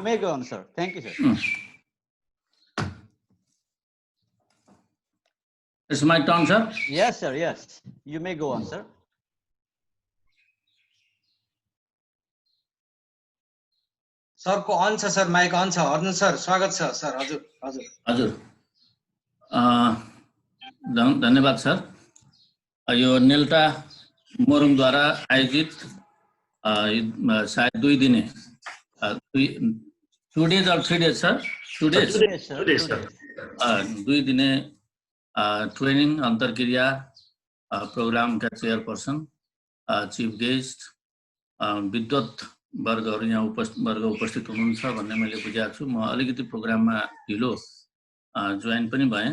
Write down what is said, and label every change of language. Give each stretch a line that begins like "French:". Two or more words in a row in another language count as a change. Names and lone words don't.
English: You may go on, sir. Thank you, sir. It's my turn, sir. Yes, sir. Yes. You may go on, sir.
Nepali: Sir को on छ sir,
English: mic on
Nepali: छ. Arjun sir, स्वागत छ sir. हजुर, हजुर. हजुर. धन्यवाद सर. यो नेल्टा मोरङ द्वारा आयोजित शायद 2 दिने
English: 2 days or 3 days sir? 2 days. 2 days sir.
Nepali: 2 दिने ट्रेनिङ अन्तर्क्रिया प्रोग्राम का
English: chairperson, chief guest,
Nepali: विद्वत वर्गहरु यहाँ उपस्थित हुनुहुन्छ भन्ने मैले बुझेको छु. म अलिकति प्रोग्राममा ढिलो जोइन पनि भएँ.